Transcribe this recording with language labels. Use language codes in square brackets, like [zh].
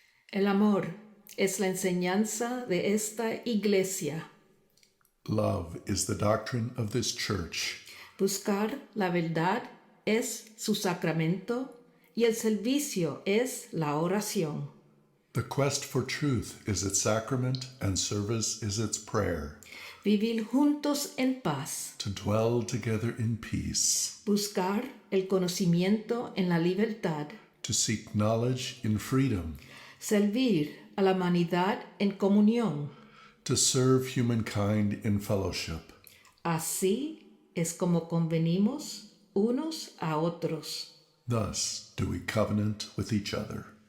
[es] El amor es la enseñanza de esta iglesia. [en] Love is the doctrine of this church. [es] Buscar la verdad es su sacramento y el servicio es la oración. [en] The quest for truth is its sacrament and service is its prayer. [es] Vivir juntos en paz. [en] To dwell together in peace. [es] Buscar el conocimiento en la libertad. [en] To seek knowledge in freedom. [es] Servir a la humanidad en comunión. [en] To serve humankind in fellowship. [es] Así es como convenimos unos a otros. [en] Thus do we covenant with each other.